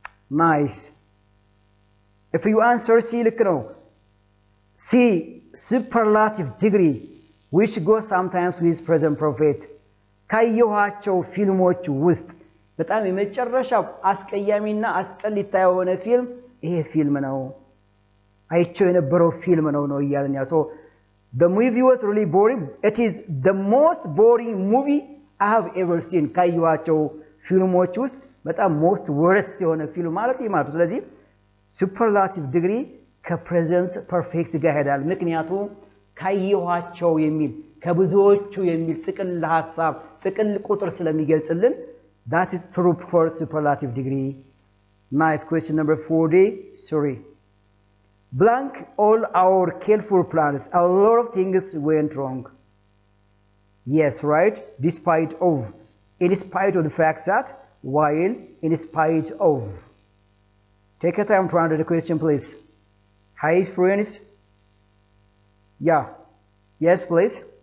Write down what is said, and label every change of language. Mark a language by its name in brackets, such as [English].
[English] Nice. If you answer C, [Amharic] ልክ ነው። [English] C, superlative degree, which goes sometimes with present perfect. [Amharic] ካየኋቸው ፊልሞች ውስጥ በጣም የመጨረሻው አስቀያሚና አስጠሊታ የሆነ ፊልም ይሄ ፊልም ነው። አይቼው የነበረው ፊልም ነው እያለን ያ [English] so the movie was really boring. It is the most boring movie I have ever seen. [Amharic] ካየኋቸው ፊልሞች ውስጥ በጣም [English] most worst [Amharic] የሆነ ፊልም ማለት ይማቱ። ስለዚህ superlative degree ከpresent perfect ጋር ሄዳል። ምክንያቱም ካየኋቸው የሚል ከብዙዎቹ የሚል ጥቅል ሐሳብ ጥቅል ቁጥር ስለሚገልጽልን [English] that is true for superlative degree. Nice. Question number 43. Blank all our careful plans. A lot of things went wrong. Yes, right? Despite of. In spite of the fact that, while, in spite of. Take a time to answer the question, please. Hi, friends. Yeah. Yes, please.